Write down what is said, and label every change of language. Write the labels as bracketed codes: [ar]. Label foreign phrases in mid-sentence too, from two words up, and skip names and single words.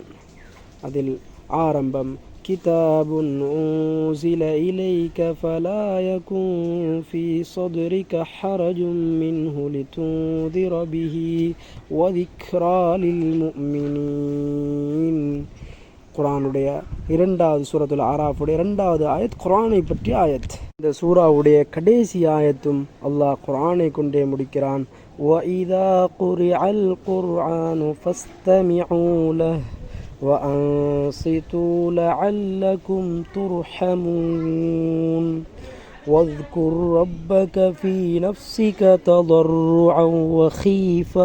[ta] அதில் ஆரம்பம் [ar] كتابٌ أنزل إليك فلا يكن في صدرك حرجٌ منه لتنذر به و ذكرى لل مؤمنين. [ta] குர்ஆனுடைய 2வது சூரத்துல் அராஃபுடைய 2வது ஆயத் குர்ஆனை பற்றிய ஆயத். இந்த சூறாவுடைய கடைசி ஆயத்தும் அல்லாஹ் குர்ஆனை கொண்டே முடிக்கிறான். [ar] وَإِذَا قُرِئَ الْقُرْآنُ فَاسْتَمِعُوا لَهُ وَأَنصِتُوا لَعَلَّكُمْ تُرْحَمُونَ وَاذْكُرْ رَبَّكَ فِي نَفْسِكَ تَضَرُّعًا وَخِيفَةً